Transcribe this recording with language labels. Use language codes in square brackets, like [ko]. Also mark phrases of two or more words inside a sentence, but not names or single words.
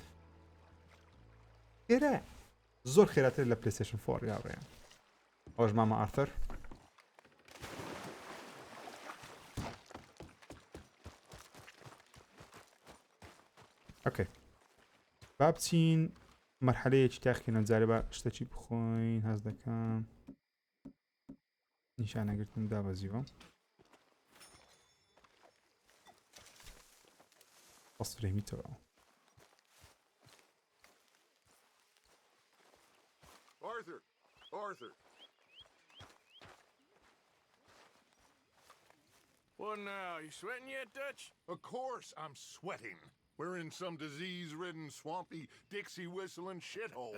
[ckb] خێرە زۆر خێراتر لە پلەیستەیشن 4 یاڕێ ئەوش مامە ئارتەر ئۆکەی با بچین مەرحەلەیەکی تاقیکردن جارێ بە شتێکی بخۆین هەز دەکەم نیشانەگرتن دابەزیوە بەس فرێمیتەوە [en] Arthur. What now? You sweating yet, Dutch? Of course I'm sweating. We're in some disease-ridden, swampy, Dixie-whistling shithole.